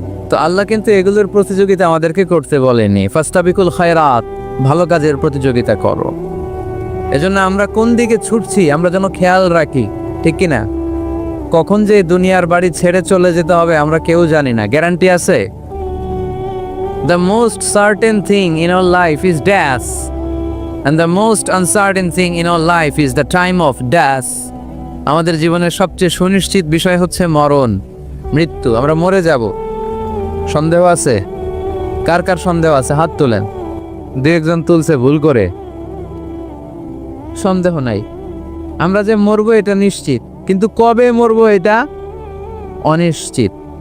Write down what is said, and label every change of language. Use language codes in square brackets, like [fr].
[bn] তো আল্লাহ কিন্তু এগুলোর প্রতিযোগিতা আমাদেরকে করতে বলেনি। [ar] ফাস্তাবিকুল খায়রাত, [bn] ভালো কাজের প্রতিযোগিতা করো। এজন্য আমরা কোন দিকে ছুটছি আমরা যেন খেয়াল রাখি, ঠিক কি না? কখন যে দুনিয়ার বাড়ি ছেড়ে চলে যেতে হবে আমরা কেউ জানি না, গ্যারান্টি আছে? [en] The most certain thing in our life is death, and the most uncertain thing in our life is the time of death. [bn] আমাদের জীবনের সবচেয়ে সুনিশ্চিত বিষয় হচ্ছে মরণ, মৃত্যু। আমরা মরে যাব। সন্দেহ আছে? কার কার সন্দেহ আছে হাত তোলেন। দু একজন তুলছে ভুল করে। সন্দেহ নাই, আমরা যে মরবো এটা নিশ্চিত, কিন্তু কবে মরবো এটা অনিশ্চিত।